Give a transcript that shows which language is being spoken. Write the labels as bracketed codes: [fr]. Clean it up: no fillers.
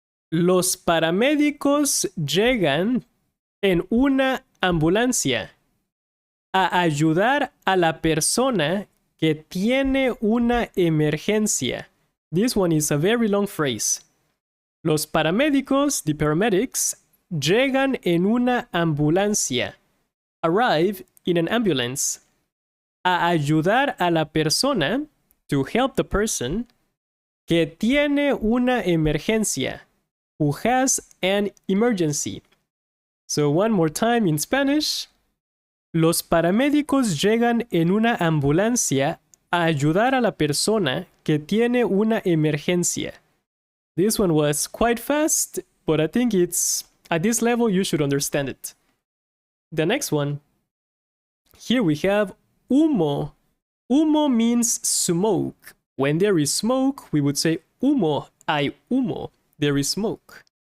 [es] Los paramédicos llegan en una ambulancia a ayudar a la persona que tiene una emergencia. [en] This one is a very long phrase. [es] Los paramédicos, [en] the paramedics, [es] llegan en una ambulancia. [en] Arrive in an ambulance. [es] A ayudar a la persona, [en] to help the person, [es] que tiene una emergencia, [en] who has an emergency. So one more time in Spanish. [es] Los paramédicos llegan en una ambulancia a ayudar a la persona que tiene una emergencia. [en] This one was quite fast, but I think it's, at this level, you should understand it. The next one. Here we have humo. Humo means smoke. When there is smoke, we would say humo, [es] hay humo. [en] There is smoke.